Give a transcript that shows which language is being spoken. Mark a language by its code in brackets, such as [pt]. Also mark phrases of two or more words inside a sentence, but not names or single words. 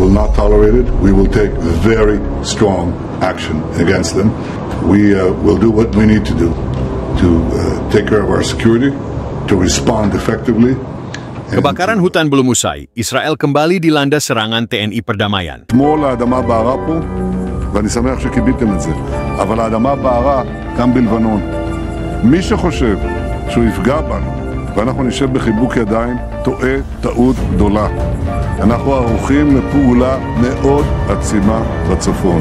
[en] will not tolerate it. We will take very strong action against them. We will do what we need to do to take care of our security, to respond effectively. [id] Kebakaran hutan belum usai, Israel kembali dilanda serangan TNI perdamaian. [he] אתמול האדמה בערה פה, ואני שמח שקיבלתם את זה, אבל האדמה בערה גם בלבנון. מי שחושב שהוא יפגע בנו, ואנחנו נשב בחיבוק ידיים, טועה טעות גדולה. אנחנו ערוכים לפעולה מאוד עצימה בצפון.